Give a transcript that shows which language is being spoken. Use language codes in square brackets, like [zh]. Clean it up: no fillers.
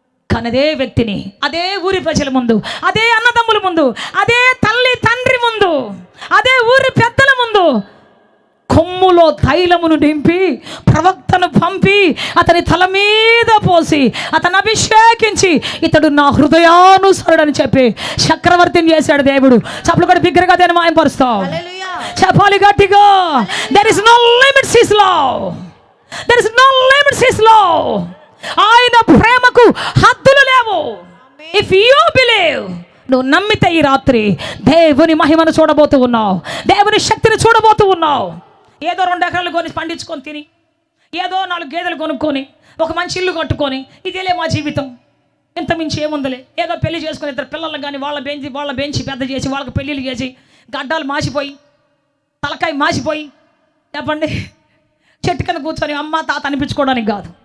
[te] కానీ అదే వ్యక్తిని అదే ఊరి ప్రజల ముందు, అదే అన్నదమ్ముల ముందు, అదే తల్లి తండ్రి ముందు, అదే ఊరి పెద్దల ముందు కొమ్ములో తైలమును నింపి ప్రవక్తను పంపి అతని తల మీద పోసి అతను అభిషేకించి ఇతడు నా హృదయానుసరుడని చెప్పి చక్రవర్తిని చేశాడు దేవుడు. చప్పలు కూడా బిగ్గరగా దాన్ని మాయంపరుస్తాం. చెప్పాలి గట్టిగా, [en] there is no limits his love, there is no limits his love. [te] ఆయన ప్రేమకు హద్దులు లేవు. [en] if you believe, [te] నువ్వు నమ్మితే ఈ రాత్రి దేవుని మహిమను చూడబోతూ ఉన్నావు, దేవుని శక్తిని చూడబోతూ ఉన్నావు. ఏదో 2 ఎకరాలు కొని పండించుకొని తిని, ఏదో 4 గేదెలు కొనుక్కొని, ఒక మంచి ఇల్లు కట్టుకొని, ఇదేలే మా జీవితం, ఇంత మించి ఏముందలే, ఏదో పెళ్లి చేసుకొని 2 పిల్లలు కానీ వాళ్ళ బెంచి పెద్ద చేసి వాళ్ళకి పెళ్ళిళ్ళు చేసి గడ్డాలు మాసిపోయి తలకాయ మాసిపోయి చెప్పండి చెట్టు కింద కూర్చొని అమ్మ తాత అనిపించుకోవడానికి కాదు.